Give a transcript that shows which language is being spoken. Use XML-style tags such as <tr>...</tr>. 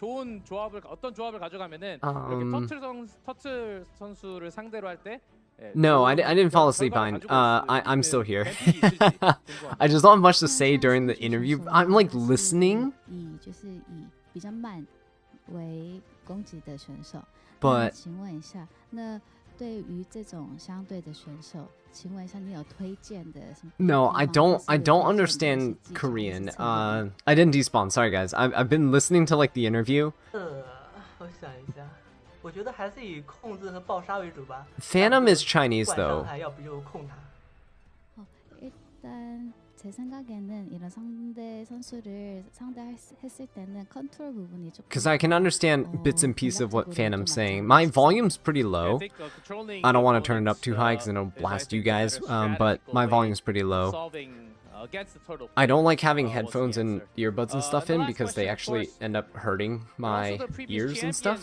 <ko>좋은 조합을 어떤 조합을 가져가면은 이렇게 터틀 선수를 상대로 할 때</ko> <en>No, I didn't fall asleep, Bind. I'm still here. I just don't have much to say during the interview. I'm like listening.</en> <zh>就是以比较慢为攻击的选手。</zh> <en>But</en> <zh>请问一下，那对于这种相对的选手，请问一下你有推荐的什么？</zh> <en>No, I don't understand Korean. I didn't despawn. Sorry, guys. I've been listening to like the interview.</en> <zh>我想一下，我觉得还是以控制和爆杀为主吧。</zh> <en>Phantom is Chinese though.</en> <zh>要不就控他。</zh> <ko>일단 제 생각에는 이런 상대 선수를 상대했을 때는 컨트롤 부분이 조금.</ko> <en>Because I can understand bits and pieces of what Phantom's saying. My volume's pretty low. I don't want to turn it up too high because it'll blast you guys. But my volume's pretty low. I don't like having headphones and earbuds and stuff in because they actually end up hurting my ears and stuff.</en>